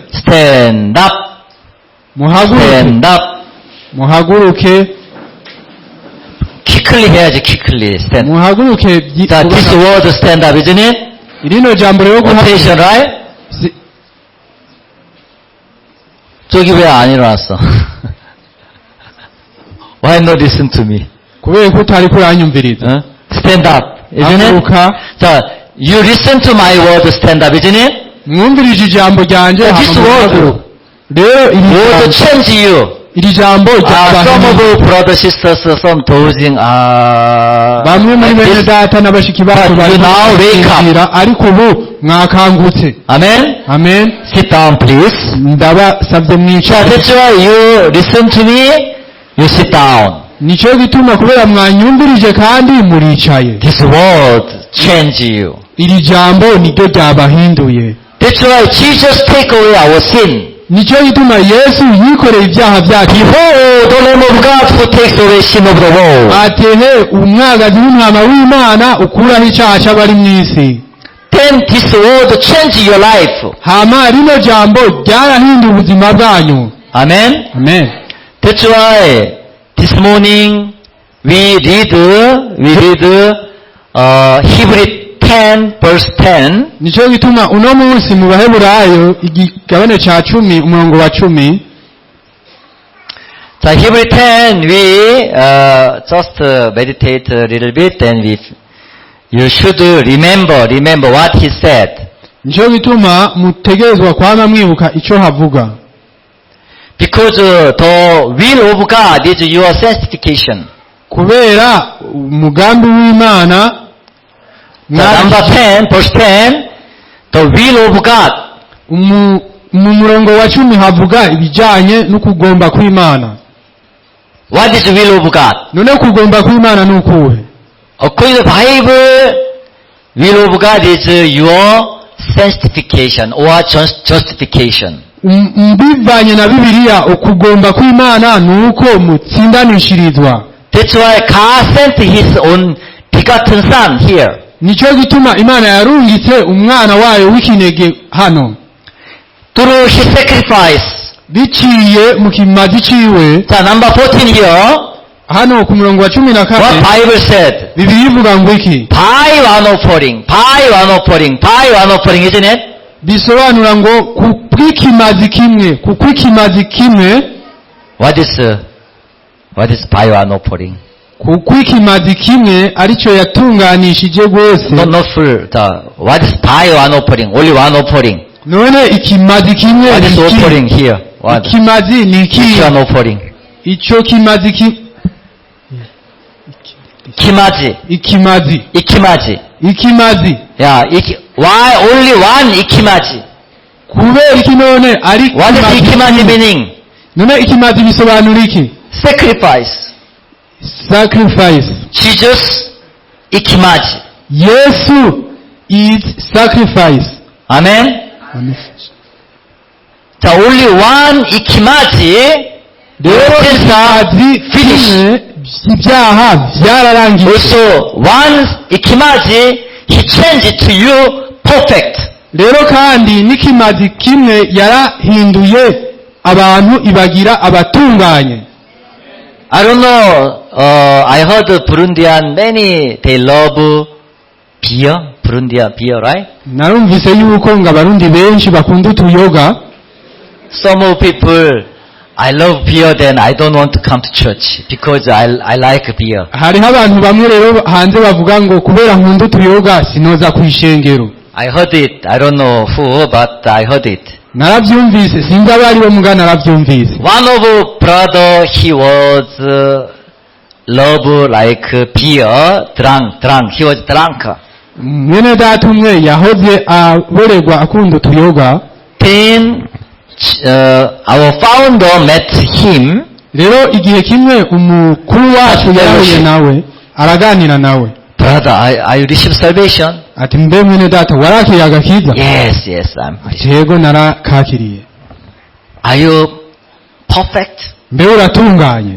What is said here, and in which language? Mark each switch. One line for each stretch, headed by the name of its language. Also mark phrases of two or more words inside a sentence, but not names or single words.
English: Stand up. Stand up.
Rundi: muhaguruke
English: Quickly 해야지, quickly. Stand.
Rundi: muhaguruke
English: So this word stand up, isn't it?
Rundi: rino jambo rero
English: Attention, right?
Korean: 저기 왜 안 일어났어?
English: Why not listen to me?
Rundi: kubera ko utari kuranyumviriza.
English: Stand up, isn't it?
Rundi: haguruka
English: So you listen to my word, stand up, isn't it?
Rundi: mwumvirije ijambo ryanjye,
English: This
Rundi: hama
English: word
Rundi: muhaguruke. rero
English: will change you.
Rundi: iri jambo
English: Some of
Rundi: ryabahindura.
English: our brothers, sisters, some dozing,
Rundi: bamwe muri
English: like
Rundi: bene
English: this.
Rundi: data na bashiki bacu
English: But you now wake up.
Rundi: basinzira, ariko ubu mwakangutse.
English: Amen?
Rundi: amen.
English: Sit down, please.
Rundi: ndabasabye
English: So
Rundi: mwicare.
English: that's why you listen to me, you sit down.
Rundi: nicyo gituma kubera mwanyumvirije kandi muricaye.
English: This word change you.
Rundi: iri jambo niryo ryabahinduye.
English: That's why Jesus take away our sin.
Rundi: nicyo gituma yesu yikoreye ibyaha byacu.
English: Behold, the Lamb of God who takes away sin of the world.
Rundi: atehe umwagazi w'intama w'imana ukuraho icyaha cy'abari mu isi.
English: Then this word change your life.
Rundi: hama rino jambo ryarahinduye ubuzima bwanyu.
English: Amen?
Rundi: amen.
English: That's why this morning we read Hebrew 10 verse 10.
Rundi: nicyo gituma uno munsi mu baheburayo igigabane cya 10 umurongo wa 10.
English: So Hebrew 10 we just meditate a little bit, and you should remember what he said.
Rundi: nicyo gituma mutegerezwa kwama mwibuka icyo havuga.
English: Because the will of God is your sanctification.
Rundi: kubera umugambi w'imana.
English: So number 10 verse 10, the will of God.
Rundi: mu murongo wa 10 havuga ibijyanye no kugomba kw'imana.
English: What is the will of God?
Rundi: none kugomba kw'imana ni ukuhe?
English: According to the Bible, will of God is your sanctification or justification.
Rundi: Mbivanye na Bibiliya, ukugomba kw'imana ni uko mutsindanishirizwa.
English: That's why God sent His own begotten Son here.
Rundi: nicyo gituma imana yarungitse umwana wayo w'ikinege hano.
English: Through His sacrifice.
Rundi: biciye mu kimazi ciwe.
English: So number 14 here,
Rundi: hano ku murongo wa 14
English: what Bible said?
Rundi: Bibiliya ivuga ngo iki?
English: By one offering, isn't it?
Rundi: bisobanura ngo kukw'ikimazi kimwe.
English: What is by one offering?
Rundi: kukw'ikimazi kimwe aricyo yatunganishije rwose.
English: Not full. What is by one offering? Only one offering.
Rundi: none ikimazi kimwe
English: What is offering here? What?
Rundi: ikimazi ni iki?
English: Which one offering?
Rundi: icyo kimazi Ikimazi.
English: Yeah. Why only one ikimazi?
Rundi: kubera iki none ari
English: What is ikimazi meaning?
Rundi: none ikimazi bisobanura iki?
English: Sacrifice. Jesus ikimazi. Yesu is sacrifice. Amen.
Rundi: Amen.
English: So only one ikimazi.
Rundi: rero ikimazi kimwe ibyaha byararangiye.
English: Also one ikimazi, He changed to you perfect.
Rundi: rero kandi n'ikimazi kimwe yarahinduye abantu ibagira abatunganye.
English: I don't know, I heard Burundian, many, they love beer, Burundian beer, right?
Rundi: narumvise yuko ngo abarundi benshi bakunda utuyoga.
English: Some people, I love beer, then I don't want to come to church, because I like beer.
Rundi: hariho abantu bamwe rero hanze bavuga ngo kubera nkunda utuyoga sinoza ku ishengero.
English: I heard it, I don't know who, but I heard it.
Rundi: narabyumvise, sinzi abari bo muga narabyumvise.
English: One of brother, he was love like beer, drunk, he was drunk.
Rundi: mwene data umwe yahoze aborerwa akunda utuyoga.
English: Then our founder met him.
Rundi: rero igihe kimwe umukuru wacu yahuye nawe araganira nawe.
English: brother, I received salvation.
Rundi: ati mbe mwene data warakiriye agakiza?
English: Yes, I'm
Rundi: ati yego narakakiriye.
English: Are you perfect?
Rundi: Mbe uratunganye?